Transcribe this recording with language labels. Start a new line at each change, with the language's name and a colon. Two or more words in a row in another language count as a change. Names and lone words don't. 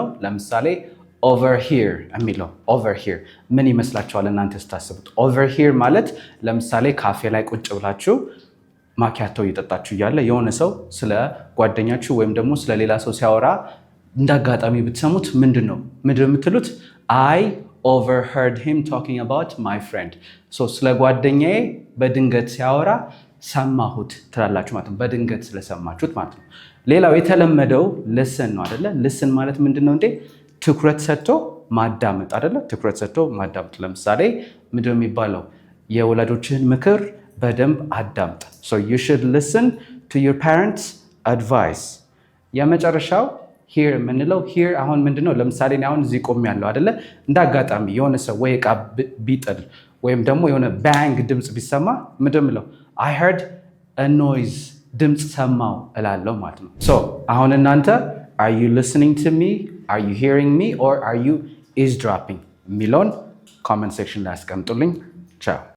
Amharic: ለምሳሌ ኦቨርሂር የሚለው ኦቨርሂር ምን ይመስላችኋል እናንተ ስታስቡት? ኦቨርሂር ማለት ለምሳሌ ካፌ ላይ ቁጭ ብላችሁ ማኪያቶ እየጠጣችሁ እያለ የሆነ ሰው ስለ ጓደኛችሁ ወይም ደግሞ ስለ ሌላ ሰው ሲያወራ እንዳጋጣሚ ብትሰሙት ምንድነው የምትሉት?
English: አይ overheard him talking about my friend.
Amharic: ስለ ጓደኛዬ በድንገት ሲያወራ ሰማሁት ትላላችሁ ማለት ነው። በድንገት ስለሰማችሁት ማለት ነው። ሌላው የተለመደው ልስን ነው አይደለ? ልስን ማለት ምንድነው እንዴ? ትኩረት ሰጥቶ ማዳመጥ አይደለ? ትኩረት ሰጥቶ ማዳመጥ። ለምሳሌ ምንድነው የሚባለው? የወላጆችህን ምክር በደንብ አዳምጥ።
English: you should listen to your parents advice።
Amharic: የመጨረሻው ሂር የምንለው ሂር አሁን ምንድነው? ለምሳሌ አሁን እዚህ ቆሜያለሁ አይደለ? እንዳጋጣሚ የሆነ ሰው ወይ ዕቃ ቢጥል ወይም ደግሞ የሆነ ባንግ ድምፅ ቢሰማ ምንድን ነው?
English: I heard a noise
Amharic: ድምፅ ሰማው እላለሁ ማለት ነው። አሁን እናንተ
English: are you listening to me? Are you hearing me? Or are you eavesdropping?
Amharic: የሚለውን
English: comment section
Amharic: ላይ አስቀምጡልኝ። ቻው